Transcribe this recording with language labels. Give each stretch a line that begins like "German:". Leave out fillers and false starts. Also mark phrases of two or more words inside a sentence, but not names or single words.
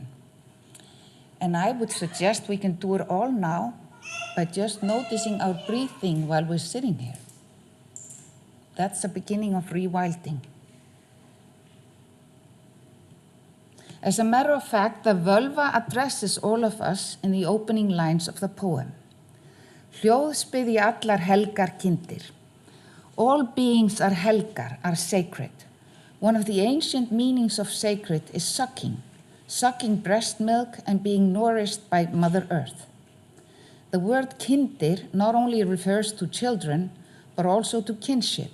English: And I would suggest we can do it all now by just noticing our breathing while we're sitting here. That's the beginning of rewilding. As a matter of fact, the vulva addresses all of us in the opening lines of the poem.
Icelandic: Hljóðs allar helgar kindir.
English: All beings are helgar, are sacred. One of the ancient meanings of sacred is sucking breast milk and being nourished by Mother Earth. The word kindir not only refers to children, but also to kinship.